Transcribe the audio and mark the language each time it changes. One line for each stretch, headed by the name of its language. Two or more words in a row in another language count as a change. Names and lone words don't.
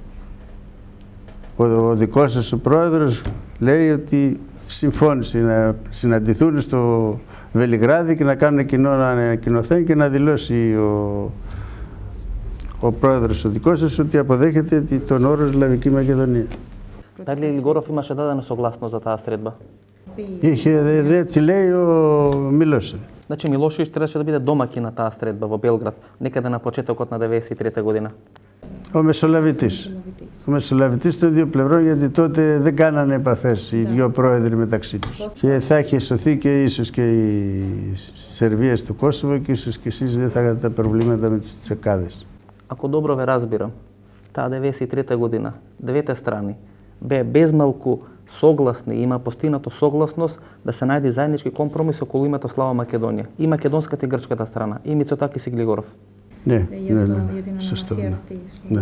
Greek: Ο δικός σας ο πρόεδρος λέει ότι συμφώνησε να συναντηθούν στο Βελιγράδι και να κάνουν κοινό ανακοινωθέν και να δηλώσει ο πρόεδρος ο δικός σας ότι αποδέχεται τον όρο Σλαβική Μακεδονία.
Macedonian: Дали Глигоров имаше дадена согласност за таа средба?
Greek: Έτσι λέει ο Μιλόσев.
Macedonian: Значи Милошевиќ требаше да биде домакин на таа средба во Белград, некаде на почетокот на 1993 година.
Greek: Ο Μεσολαβητής. Ο Μεσολαβητής των δύο πλευρών, γιατί τότε δεν κάνανε επαφές οι δύο πρόεδροι μεταξύ τους. Και θα είχε σωθεί και ίσως και η Σερβία στο Κόσοβο και ίσως και εσείς δεν θα είχατε τα προβλήματα με τους τσεκάδες.
Macedonian: Ако добро ве разбирам, таа 1993 година, двете страни бе безмалку согласни, има постигнато согласност да се најде заеднички компромис околу името Слава Македонија. И македонската и грчката страна, и Мицотакис и Глигоров. Не, съставно. Не.